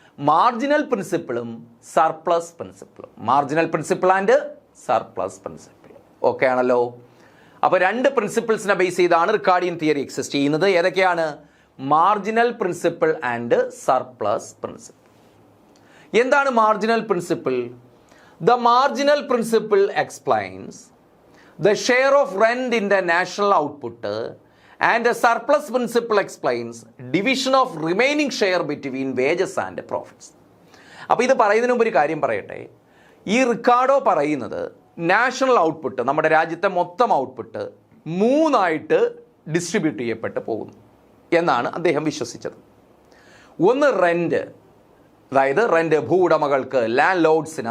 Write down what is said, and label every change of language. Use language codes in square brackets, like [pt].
[ml] Marginal പ്രിൻസിപ്പിളും surplus പ്രിൻസിപ്പിളും. [en] Marginal principle and surplus principle. [ml] Okay ആണല്ലോ? അപ്പോൾ രണ്ട് പ്രിൻസിപ്പിൾസിനെ ബേസ് ചെയ്താണ് റിക്കാർഡിയൻ തിയറി എക്സിസ്റ്റ് ചെയ്യുന്നത്. ഏതൊക്കെയാണ്? [en] Marginal principle and surplus principle. [ml] എന്താണ് marginal principle? [en] The marginal principle explains the share of rent in the national output, and the surplus principle explains division of remaining share between wages and profits. [ml] അപ്പോൾ ഇത് പറയുന്നതിന് മുമ്പ് ഒരു കാര്യം പറയട്ടെ. ഈ Ricardo പറയുന്നത് നാഷണൽ ഔട്ട്പുട്ട്, നമ്മുടെ രാജ്യത്തെ മൊത്തം ഔട്ട്പുട്ട് മൂന്നായിട്ട് ഡിസ്ട്രിബ്യൂട്ട് ചെയ്യപ്പെട്ട് പോകുന്നു എന്നാണ് അദ്ദേഹം വിശ്വസിച്ചത്. ഒന്ന് റെന്റ്, അതായത് റെന്റ് ഭൂവുടമകൾക്ക്, ലാൻഡ് ലോഡ്സിന്.